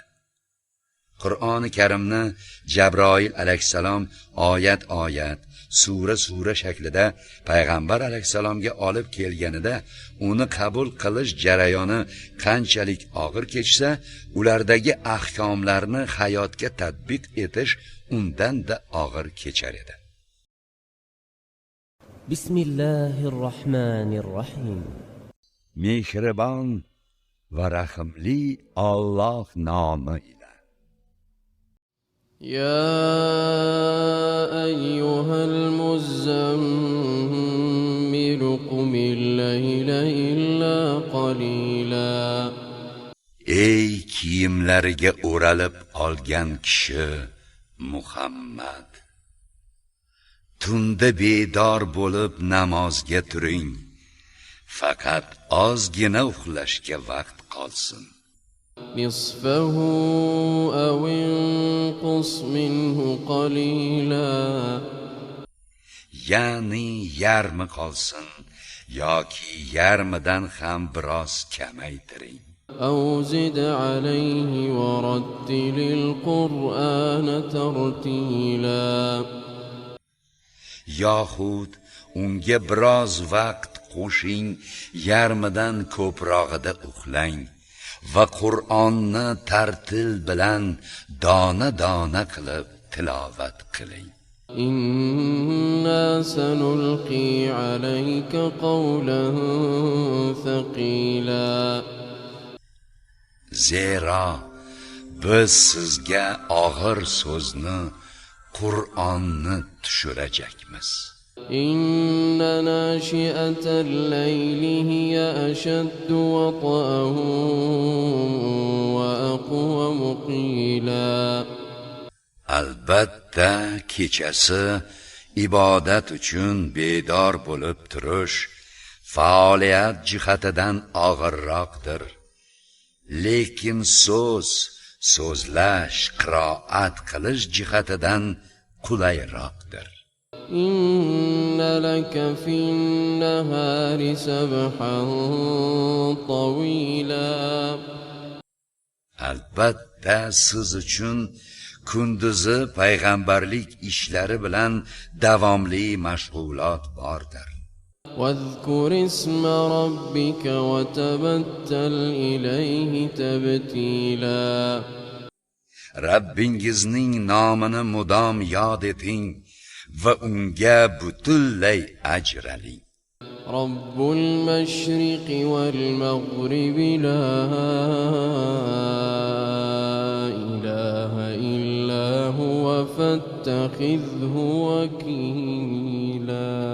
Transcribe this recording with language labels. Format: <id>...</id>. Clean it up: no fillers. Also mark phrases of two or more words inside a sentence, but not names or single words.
<uz>Qur'oni Karimni Jabroil alayhissalom oyat-oyat, sura shaklida payg'ambar alayhissalomga olib kelganida uni qabul qilish jarayoni qanchalik og'ir kechsa, ulardagi ahkomlarni hayotga tatbiq etish undan da og'ir kechar edi.</uz> <ar>بسم الله الرحمن الرحيم.</ar> <uz>Mehribon va rahimli Alloh nomi ila.</uz> <ar>يا أيها المزمل قم الليل إلا قليلا.</ar> <uz>Ey kiyimlariga o'ralib olgan kishi Muhammad, tunda bedor bo'lib namozga turing, faqat ozgina uxlashga vaqt qolsin.</uz> <ar>نصفه أو انقص منه قليلا.</ar> <uz>Ya'ni yarmi qolsin yoki yarmidan ham biroz kamaytiring.</uz> <ar>أو زد عليه ورتل القرآن ترتيلا.</ar> <uz>Yoxud unga biroz vaqt qo'shing, yarmidan ko'prog'ida uxlang va Qur'onni tartil bilan dona qilib tilovat qiling.</uz> <ar>إنا سنلقي عليك قولا ثقيلا.</ar> <uz>Zero biz sizga og'ir so'zni, Qur'onni tushirajakmiz.</uz> <ar>إن ناشئة الليل هي أشد وطئا وأقوم قيلا.</ar> <uz>Albatta kechasi ibodat uchun bedor bo'lib turish faoliyat jihatidan og'irroqdir. Lekin so'zlash, qiroat qilish jihatidan qulayroqdir.</uz> <ar>إن لك في النهار سبحا طويلا.</ar> <uz>Albatta siz uchun kunduzi payg'ambarlik ishlari bilan davomli mashg'ulot bordir.</uz> <ar>واذكر اسم ربك وتبتل إليه تبتيلا.</ar> <uz>Rabbingizning nomini mudom yod eting va unga butunlay ajraling.</uz> <ar>رب المشرق والمغرب لا إله إلا هو فاتخذه وكيلا.</ar>